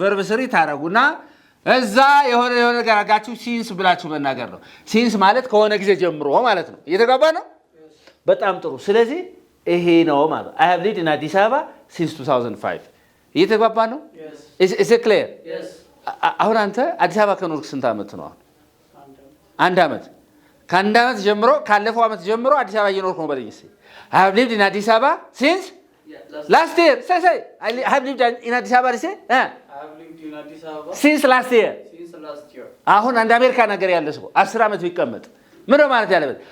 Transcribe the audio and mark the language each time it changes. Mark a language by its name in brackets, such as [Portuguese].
[Amharic] verb 3 ታረጉና እዛ የሆነ ነገር አጋችሁ since ብላችሁ መናገር ነው። since ማለት ከሆነ ጊዜ ጀምሮ ማለት ነው። እየተጋባ ነው። በጣም ጥሩ። ስለዚህ ይሄ ነው ማለት [English] I have lived in አዲስ አበባ since 2005 [Amharic] እየተጋባ ነው። [English] is it clear? Yes. [Amharic] አሁን አንተ አዲስ አበባ ከኖርክ ስንት ዓመት ነው? አንድ ዓመት። ከአንድ ዓመት ጀምሮ ካለፈው ዓመት ጀምሮ አዲስ አበባ እየኖርኩ ነው በለኝ እስኪ። [English] I have lived in አዲስ አበባ since last year. Say I have lived in አዲስ አበባ say I have lived in አዲስ አበባ since last year. since last year. [Amharic] አሁን አንድ አሜሪካ ነገር ያለ ሰው 10 ዓመት ቢቀመጥ ምን ነው ማለት ያለበት?